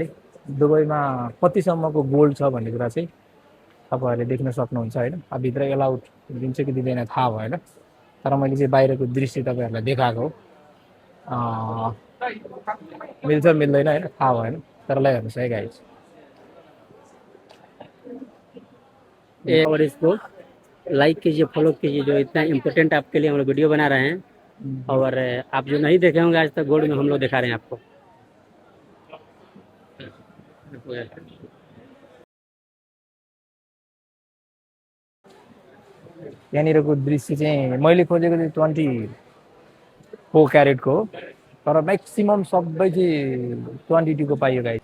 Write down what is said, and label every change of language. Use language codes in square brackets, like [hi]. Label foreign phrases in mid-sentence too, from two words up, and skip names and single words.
[ne] दुबईमा कतिसम्मको गोल्ड छ भन्ने कुरा चाहिँ तपाईँहरूले देख्न सक्नुहुन्छ होइन। अब भित्र एलाउड दिन्छ कि दिँदैन थाहा भएन, तर मैले चाहिँ बाहिरको दृश्य तपाईँहरूलाई देखाएको हो। मिल्छ मिल्दैन होइन थाहा भएन, तर ल हेर्नुहोस् है गाइस। [hi] और इसको लाइक कीजिए, फॉलो कीजिए, जो इतना इम्पोर्टेंट आपके लिए हम लोग वीडियो बना रहे हैं। और आप जो नहीं देखे होंगे आज तक गोल्ड में हम लोग दिखा रहे हैं आपको। [ne] यहाँनिरको दृश्य चाहिँ मैले खोजेको चाहिँ 24 क्यारेटको हो, तर म्याक्सिमम् सबै चाहिँ 22को पाइयो गाइस।